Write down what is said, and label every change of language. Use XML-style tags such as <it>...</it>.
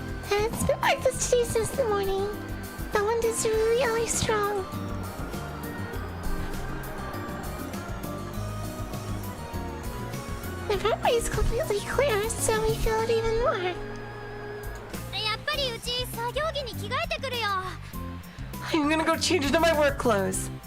<en>And it's been like this today since the morning. The wind is really strong. The runway is completely clear, so we feel it even more.</en> <ja>やっぱりうち作業着に着替えてくるよ。</ja> <en>I'm gonna go change into my work clothes.</en>